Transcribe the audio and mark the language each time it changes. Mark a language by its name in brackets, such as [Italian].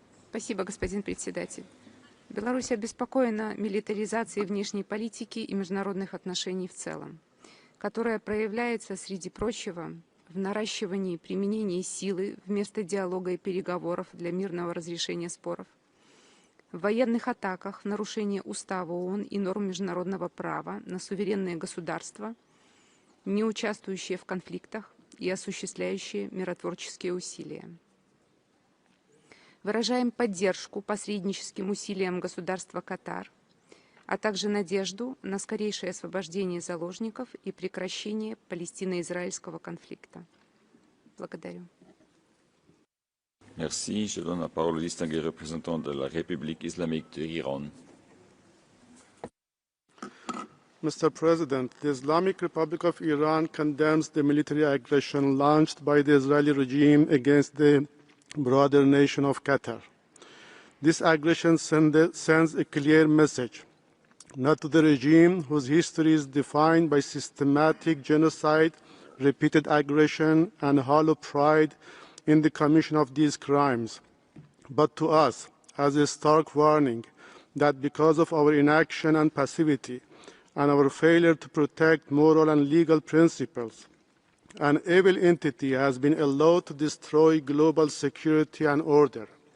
[Russian] Спасибо, господин председатель. Беларусь обеспокоена милитаризацией внешней политики и международных отношений в целом, которая проявляется, среди прочего, в наращивании применения силы вместо диалога и переговоров для мирного разрешения споров, в военных атаках в нарушение Устава ООН и норм международного права на суверенные государства, не участвующие в конфликтах и осуществляющие миротворческие усилия. Выражаем поддержку посредническим усилиям государства Катар, а также надежду на скорейшее освобождение заложников и прекращение палестино-израильского конфликта. Благодарю. [French] Merci. Je donne la parole au distingué représentant de la République islamique de l'Iran. [English] Mr. President, the Islamic Republic of Iran condemns the military aggression launched by the Israeli regime against the broader nation of Qatar. This aggression sends a clear message, not to the regime whose history is defined by systematic genocide, repeated aggression, and hollow pride in the commission of these crimes, but to us as a stark warning that because of our inaction and passivity and our failure to protect moral and legal principles, an evil entity has been allowed to destroy global security and order.